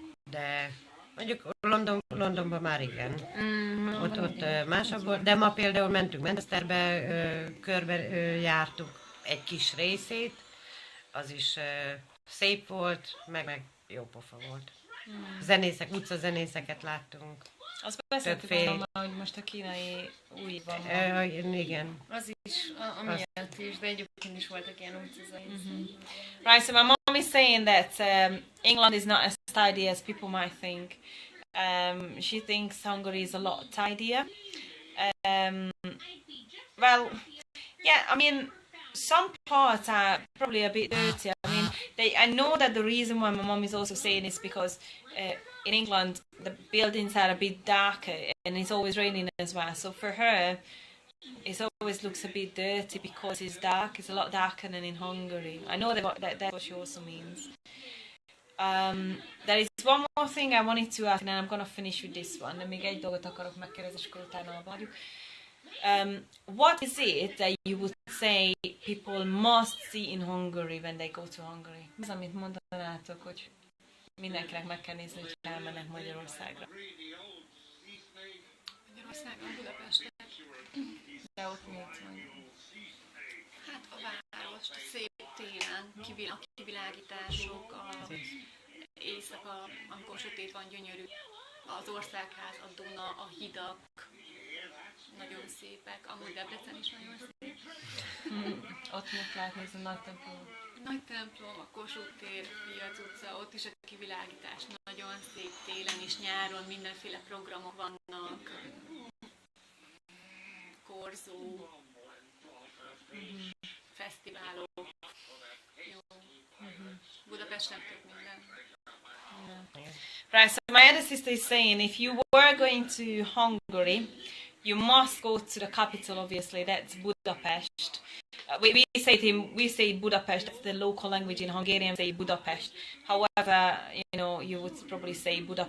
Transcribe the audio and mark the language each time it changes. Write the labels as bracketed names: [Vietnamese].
[Hungarian] De mondjuk Londonban már igen. Ott másabb volt, de ma például mentünk Manchesterbe, körbe jártuk egy kis részét, az is szép volt, meg jó pofa volt. Zenészek, utcazenészeket láttunk. Azt beszéltük volna, hogy most a kínai új van. Igen. Az is, amiatt is, de egyébként is voltak ilyen utcazenészek. [English] Right, so my mom is saying that England is not as tidy as people might think. She thinks Hungary is a lot tidier. Well, yeah, I mean, some parts are probably a bit dirty. I mean, I know that the reason why my mom is also saying is because in England the buildings are a bit darker and it's always raining as well. So for her, it always looks a bit dirty because it's dark. It's a lot darker than in Hungary. I know that's what she also means. There is one more thing I wanted to ask, and I'm gonna finish with this one. [Hungarian] De még egy dolgot akarok megkérdezni, és akkor utána abbahagyjuk. [English] What is it that you would say people must see in Hungary when they go to Hungary? [Hungarian] Az, amit mondanátok, hogy mindenkinek meg kell nézni, hogy elmennek Magyarországra. Magyarországon, Budapesten. De ott mit van? Hát a várost, szép télen, a kivilágítások, éjszaka, amikor sötét van, gyönyörű. Az országház, a Duna, a hidak, nagyon szépek. Amúgy Debrecen is nagyon szép. Ott mit lehet nézni, a nagy templom? Nagy templom, a Kossuth tér, Piac utca, ott is a kivilágítás nagyon szép télen és nyáron, mindenféle programok vannak. Korzó, fesztiválok. Jó. Budapesten több minden. [English] Right, so my other sister is saying if you were going to Hungary, you must go to the capital, obviously, that's Budapest. We say Budapest, that's the local language in Hungarian, say Budapest. However, you would probably say Budapest